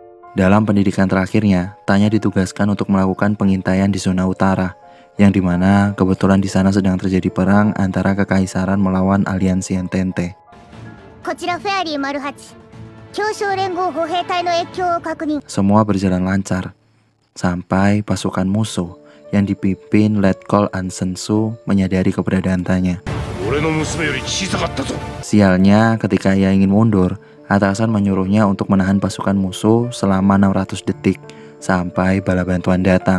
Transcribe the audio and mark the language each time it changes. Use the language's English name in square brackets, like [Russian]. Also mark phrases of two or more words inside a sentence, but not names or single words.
[Indonesian] Dalam pendidikan terakhirnya, Tanya ditugaskan untuk melakukan pengintaian di zona utara, yang dimana kebetulan di sana sedang terjadi perang antara kekaisaran melawan aliansi Entente. [Japanese] こちらフェアリー08協商連合歩兵隊の越境を確認 [Indonesian] Semua berjalan lancar, sampai pasukan musuh yang dipimpin Letkol Ansensu menyadari keberadaan Tanya. Sialnya, ketika ia ingin mundur, atasan menyuruhnya untuk menahan pasukan musuh selama 600 detik sampai bala bantuan datang.